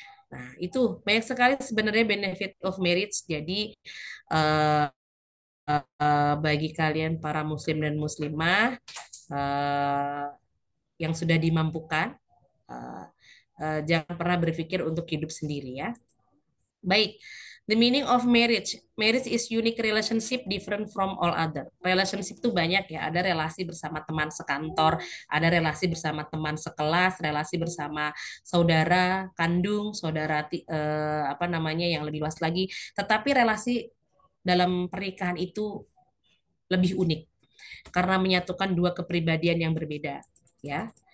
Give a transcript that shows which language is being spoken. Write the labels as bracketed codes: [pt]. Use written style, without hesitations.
[id] Nah, itu banyak sekali sebenarnya [en] benefit of marriage. [id] Jadi eh, bagi kalian para muslim dan muslimah eh, yang sudah dimampukan, uh, jangan pernah berpikir untuk hidup sendiri ya. Baik, [en] the meaning of marriage. Marriage is unique relationship different from all other. [id] Relationship itu banyak ya, ada relasi bersama teman sekantor, ada relasi bersama teman sekelas, relasi bersama saudara kandung, saudara apa namanya yang lebih luas lagi. Tetapi relasi dalam pernikahan itu lebih unik karena menyatukan dua kepribadian yang berbeda ya.